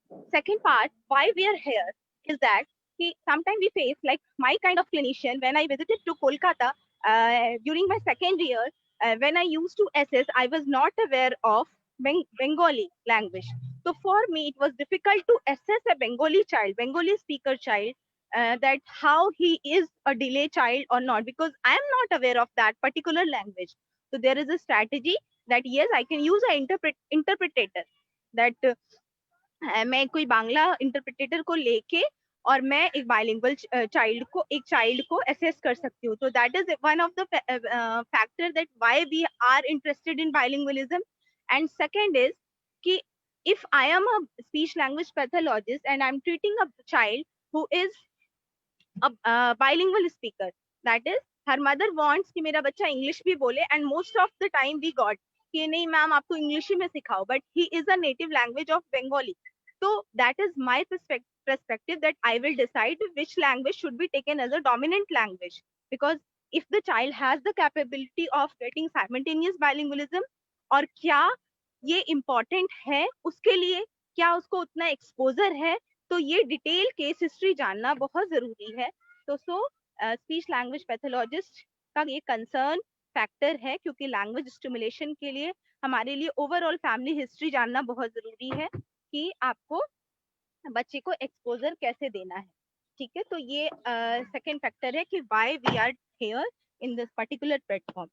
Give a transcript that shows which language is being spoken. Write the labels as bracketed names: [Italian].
[English] Second part, why we are here, is that sometimes we face, like my kind of clinician, when I visited to Kolkata during my second year, when I used to assess, I was not aware of Bengali language. So for me, it was difficult to assess a Bengali child, Bengali speaker child, that how he is a delay child or not, because I am not aware of that particular language. So there is a strategy that yes, I can use an interpreter, that [Hindi] मैं कोई Bangla interpreter को लेके और मैं एक bilingual child को assess कर सकती हूँ. [English] तो that is one of the factor that why we are interested in bilingualism. And second is कि if I am a speech language pathologist and I'm treating a child who is a bilingual speaker, that is her mother wants कि [Hindi] मेरा बच्चा English भी बोले, [English] and most of the time we got कि [Hindi] नहीं ma'am आपको English ही में सिखाओ, [English] but he is a native language of Bengali. So that is my perspective, that I will decide which language should be taken as a dominant language, because if the child has the capability of getting simultaneous bilingualism, [Hindi] और क्या ये important है उसके लिए, क्या उसको उतना exposure है, तो ये डिटेल केस हिस्ट्री जानना बहुत जरूरी है. तो स्पीच लैंग्वेज पैथोलॉजिस्ट का ये कंसर्न फैक्टर है, क्योंकि लैंग्वेज स्टिमुलेशन के लिए हमारे लिए ओवरऑल फैमिली हिस्ट्री जानना बहुत जरूरी है कि आपको बच्चे को एक्सपोजर कैसे देना है. ठीक है, तो ये सेकंड फैक्टर है कि [English] Why we are here in this particular platform.